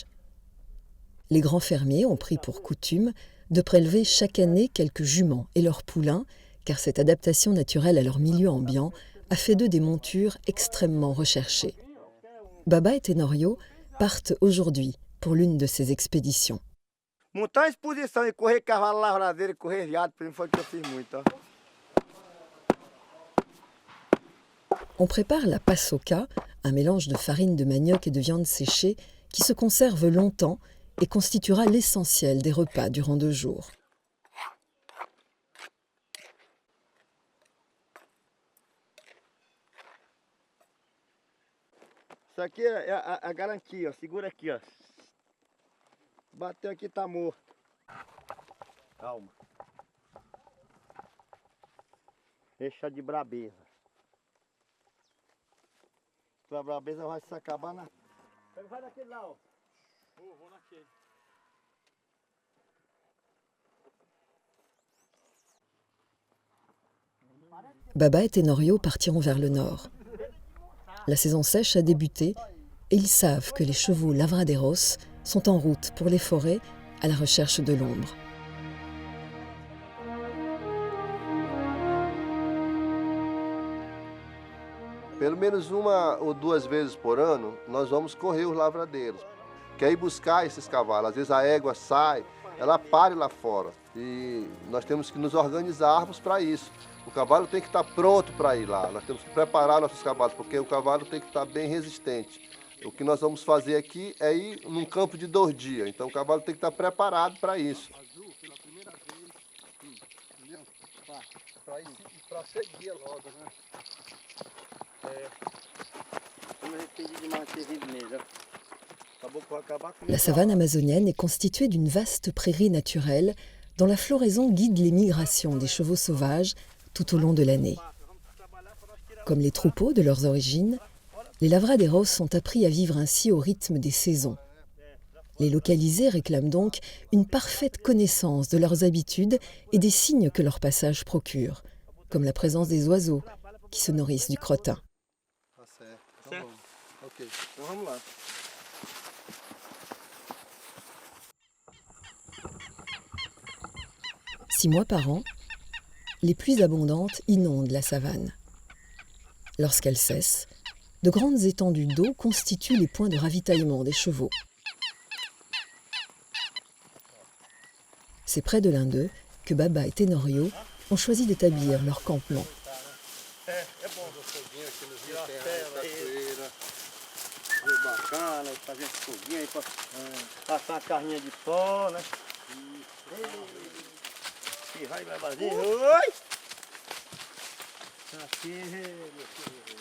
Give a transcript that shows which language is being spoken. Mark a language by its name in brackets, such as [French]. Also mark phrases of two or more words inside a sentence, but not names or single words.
[French] Les grands fermiers ont pris pour coutume de prélever chaque année quelques juments et leurs poulains, car cette adaptation naturelle à leur milieu ambiant a fait d'eux des montures extrêmement recherchées. Baba et Tenorio partent aujourd'hui pour l'une de ces expéditions. [Portuguese] Montar uma exposição e correr cavalo lavradeiro e correr viado, por exemplo, foi o que eu fiz muito. [French] On prépare la paçoca, un mélange de farine de manioc et de viande séchée qui se conserve longtemps et constituera l'essentiel des repas durant 2 jours. [Portuguese] Isso aqui é a garantia, ó. Segura aqui, ó. Bateu aqui, tá morto. Calma. Deixa de brabeza. A brabeza vai se acabar na... Vai naquele lá, ó. Vou naquele. [French] Baba et Tenorio partiront vers le nord. La saison sèche a débuté et ils savent que les chevaux lavradeiros sont en route pour les forêts à la recherche de l'ombre. [Portuguese] Pelo menos 1 ou 2 vezes por ano, nós vamos correr os lavradeiros. Quer ir buscar esses cavalos. Às vezes a égua sai, ela pare lá fora. E nós temos que nos organizarmos para isso. O cavalo tem que estar pronto para ir lá. Nós temos que preparar nossos cavalos, porque o cavalo tem que estar bem resistente. O que nós vamos fazer aqui é ir num campo de 2 dias. Então o cavalo tem que estar preparado para isso. Para seguir logo, né? [French] La savane amazonienne est constituée d'une vaste prairie naturelle dont la floraison guide les migrations des chevaux sauvages tout au long de l'année. Comme les troupeaux de leurs origines, les lavradeiros sont appris à vivre ainsi au rythme des saisons. Les localisés réclament donc une parfaite connaissance de leurs habitudes et des signes que leur passage procure, comme la présence des oiseaux qui se nourrissent du crottin. [Portuguese] Ok, então vamos lá. [French] Six mois par an, les pluies abondantes inondent la savane. Lorsqu'elles cessent, de grandes étendues d'eau constituent les points de ravitaillement des chevaux. C'est près de l'un d'eux que Baba et Tenorio ont choisi d'établir leur campement. [Portuguese] Bacana, fazer foguinho aí pra passar uma carninha de sol, né? E vai, babazinho. Oi! Aqui, meu filho.